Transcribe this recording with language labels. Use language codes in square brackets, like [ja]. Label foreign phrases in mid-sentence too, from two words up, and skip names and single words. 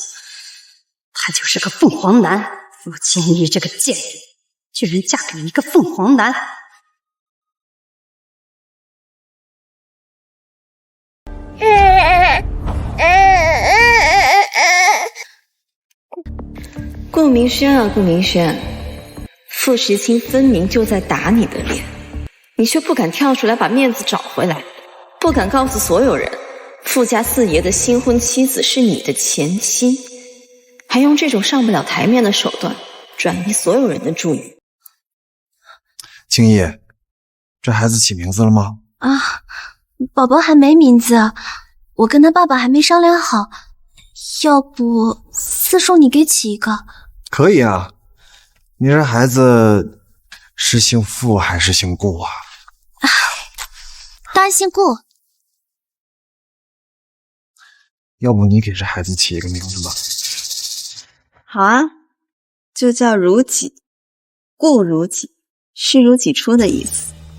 [zh] 他就是個鳳凰男，傅青衣這個賤人，居然嫁給一個鳳凰男。顧明軒啊，顧明軒，傅時清分明就在打你的臉，你卻不敢跳出來把面子找回來，不敢告訴所有人，傅家四爺的新婚妻子是你的前妻，還用這種上不了台面的手段轉移所有人的注意。青衣，這孩子起名字了嗎？啊，寶寶還沒名字，我跟他爸爸還沒商量好，要不四叔你給起一個？可以啊，你這孩子是姓傅還是姓顧啊？當然姓顧。要不你給這孩子起一個名字吧。好啊，就叫如己，顧如己，視如己出的意思。